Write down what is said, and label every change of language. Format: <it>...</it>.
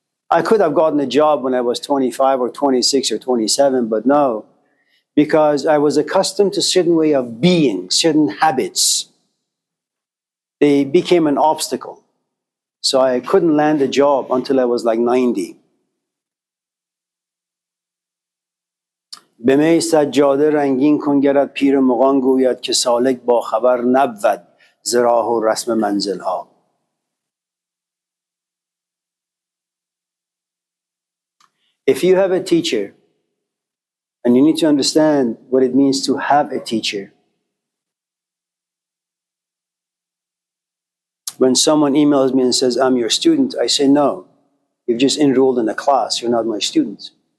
<en>I could have gotten a job when I was 25 or 26 or 27, but no, because I was accustomed to a certain way of being, certain habits. They became an obstacle. So I couldn't land a job until I was like 90.</en> <fa>به می سجاده رنگین کن گرد پیر مغان گوید که سالک با خبر نبود ز راه و رسم منزلها.</fa> <en>If you have a teacher, and you need to understand what it means to have a teacher. When someone emails me and says, I'm your student, I say, no, you've just enrolled in a class, you're not my student.</en>